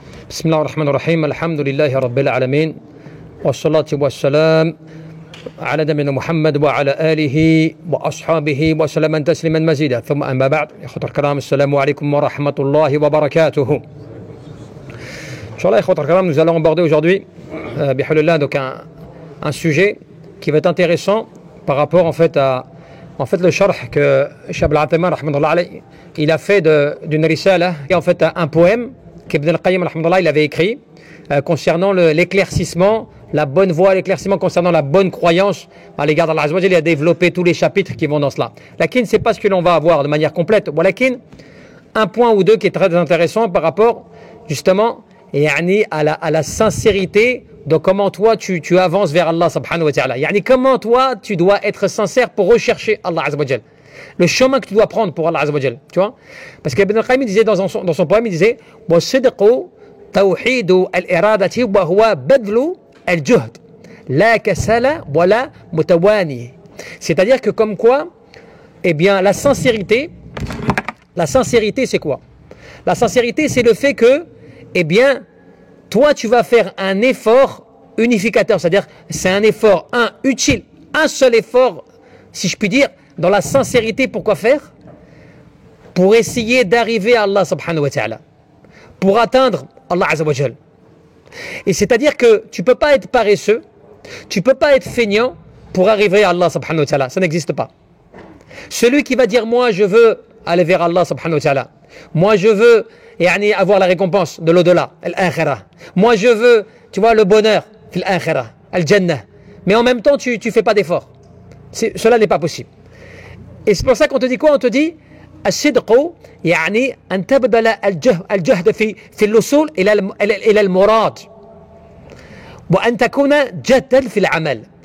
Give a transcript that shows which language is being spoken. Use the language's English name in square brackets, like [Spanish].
[Arabic] بسم الله الرحمن الرحيم الحمد لله رب العالمين والصلاة والسلام على نبينا محمد وعلى آله وأصحابه وسلم تسليما مزيدا ثم أما بعد إخوة الكرام السلام عليكم ورحمة الله وبركاته. [French] Inch'Allah, إخوة الكرام, nous allons aborder aujourd'hui بحول donc un sujet qui va être intéressant par rapport en fait le sharh que Cheikh Ibn al-Uthaymin rahmatullah alayhi il a fait d'une risala et en fait un poème qu'Ibn al-Qayyim rahmatullah il avait écrit concernant l'éclaircissement, la bonne voie, l'éclaircissement concernant la bonne croyance à l'égard d'Allah Azza wa Jalla. Il a développé tous les chapitres qui vont dans cela. Lakin, c'est pas ce que l'on va avoir de manière complète. Walakin, un point ou deux qui est très intéressant par rapport justement à la sincérité de comment toi tu avances vers Allah subhanahu wa ta'ala. Comment toi tu dois être sincère pour rechercher Allah Azza wa Jalla. Le chemin que tu dois prendre pour Allah Azza wa Jalla, tu vois. Parce qu'Ibn al-Qayyim disait dans son poème, il disait [Arabic] وَالصِّدْقُ توحيد الإرادة وهو بذل الجهد لا كسل ولا متواني. [French] C'est-à-dire que comme quoi, eh bien la sincérité c'est quoi? La sincérité c'est le fait que, eh bien, toi tu vas faire un effort unificateur, c'est-à-dire c'est un effort utile, un seul effort, si je puis dire, dans la sincérité. Pourquoi faire? Pour essayer d'arriver à Allah subhanahu wa ta'ala, pour atteindre Allah Azza wa Jal. Et c'est-à-dire que tu ne peux pas être paresseux, tu ne peux pas être feignant pour arriver à Allah subhanahu wa ta'ala, ça n'existe pas. Celui qui va dire moi je veux aller vers Allah subhanahu wa ta'ala, moi je veux avoir la récompense de l'au-delà, al-akhirah, moi je veux, tu vois, le bonheur, al-akhirah, al-jannah, mais en même temps tu ne fais pas d'effort. Cela n'est pas possible. Et c'est pour ça qu'on te dit quoi? On te dit [Arabic] الصدق يعني أن تبذل الجهد في الوصول إلى المراد وأن تكون جدا في العمل.